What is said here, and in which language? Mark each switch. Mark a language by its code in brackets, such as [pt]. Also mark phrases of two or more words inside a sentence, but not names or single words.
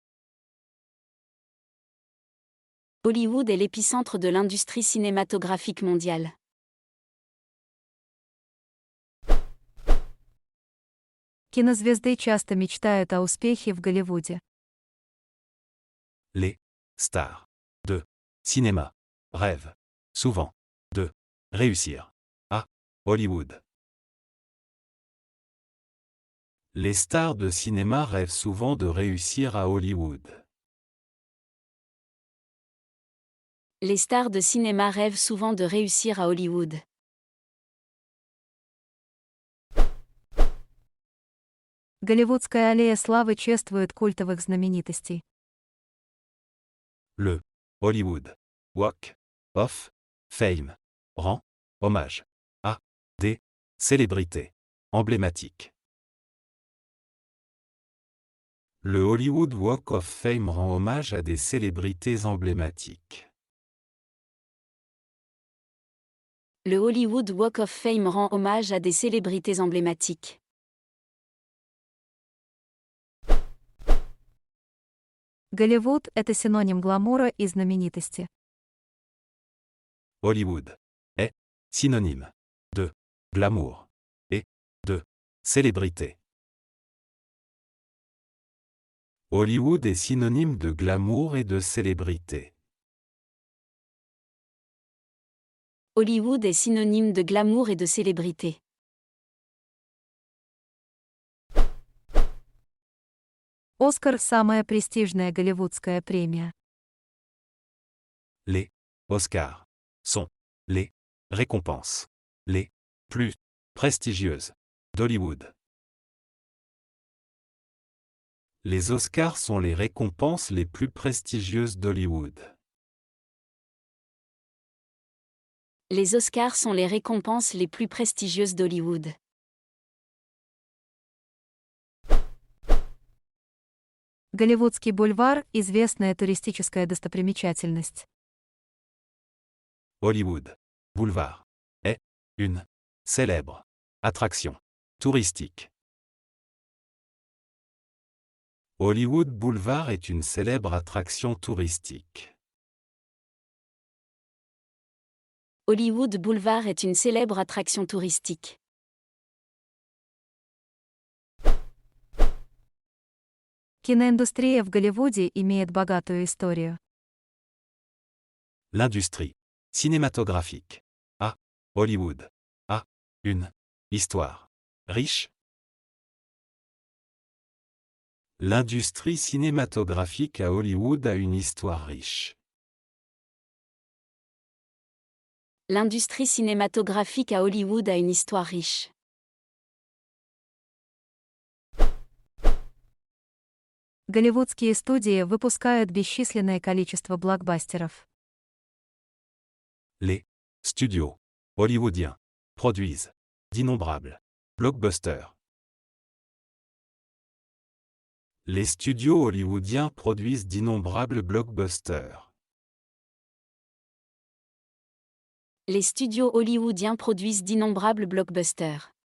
[fr] Hollywood est l'épicentre de l'industrie cinématographique mondiale. [ru] Кинозвезды часто мечтают о успехе в Голливуде. [fr] Les stars de cinéma rêvent souvent de réussir à Hollywood. Les stars de cinéma rêvent souvent de réussir à Hollywood. Les stars de cinéma rêvent souvent de réussir à Hollywood. [ru] Голливудская аллея славы чествует культовых знаменитостей. [fr] Le Hollywood Walk of Fame rend hommage à des célébrités emblématiques. Le Hollywood Walk of Fame rend hommage à des célébrités emblématiques. Le Hollywood Walk of Fame rend hommage à des célébrités emblématiques. [ru] Голливуд – это синоним гламура и знаменитости. [fr] Hollywood est synonyme de glamour et de célébrité. Hollywood est synonyme de glamour et de célébrité. Hollywood est synonyme de glamour et de célébrité. [ru] Оскар – самая престижная голливудская премия. [fr] Les Oscars sont les récompenses les plus prestigieuses d'Hollywood. Les Oscars sont les récompenses les plus prestigieuses d'Hollywood. Les Oscars sont les récompenses les plus prestigieuses d'Hollywood. [ru] Голливудский бульвар – известная туристическая достопримечательность. [fr] Hollywood Boulevard est une célèbre attraction touristique. Hollywood Boulevard est une célèbre attraction touristique. Hollywood Boulevard est une célèbre attraction touristique. [ru] Киноиндустрия в Голливуде имеет богатую историю. [fr] L'industrie cinématographique à Hollywood a une histoire riche. L'industrie cinématographique à Hollywood a une histoire riche. L'industrie cinématographique à Hollywood a une histoire riche. [ru] Голливудские студии выпускают бесчисленное количество блокбастеров. [fr] Les studios hollywoodiens produisent d'innombrables blockbusters. Les studios hollywoodiens produisent d'innombrables blockbusters. Les studios hollywoodiens produisent d'innombrables blockbusters.